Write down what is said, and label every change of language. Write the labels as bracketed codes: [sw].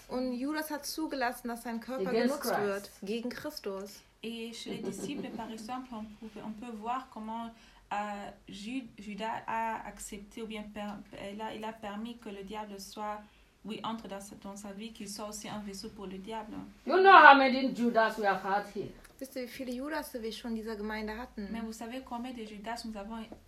[de] Und Judas hat zugelassen, dass sein Körper genutzt wird gegen Christus. [fr] Et chez les disciples, par exemple, on peut voir comment Judas a accepté ou bien il a permis que le diable soit entre dans sa vie, qu'il soit aussi un vaisseau pour le diable. [en] You know how many Judas we have had here. [de] Wisst ihr, wie viele Judas wir schon in dieser Gemeinde hatten? [fr] Mais vous savez combien de Judas nous avons.